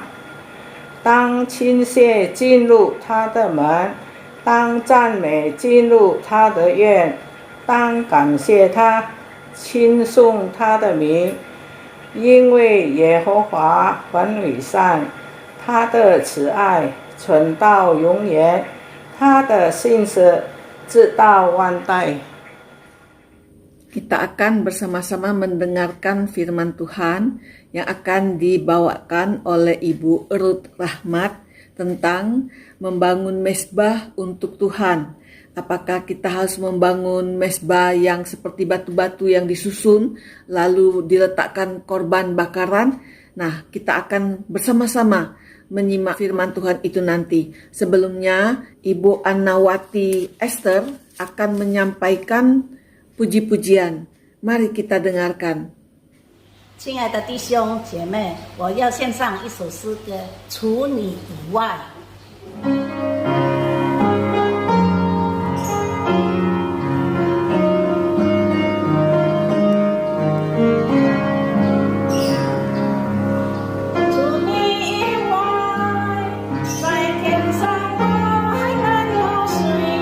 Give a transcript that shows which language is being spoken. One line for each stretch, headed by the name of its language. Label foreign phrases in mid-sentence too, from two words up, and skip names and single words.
Chinese: 当倾泻进入他的门，当赞美进入他的院，当感谢他，称颂他的名，因为耶和华很伟善，他的慈爱存到永远，他的信实直到万代。
Indonesian: Kita akan bersama-sama mendengarkan firman Tuhan yang akan dibawakan oleh Ibu Ruth Rahmat tentang membangun mezbah untuk Tuhan. Apakah kita harus membangun mezbah yang seperti batu-batu yang disusun lalu diletakkan korban bakaran? Nah, kita akan bersama-sama menyimak firman Tuhan itu nanti. Sebelumnya, Ibu Annawati Esther akan menyampaikan puji-pujian. Mari kita dengarkan.
Chinese: 亲爱的弟兄姐妹，我要献上一首诗歌，除你以外。除你以外，在天上我还能有谁？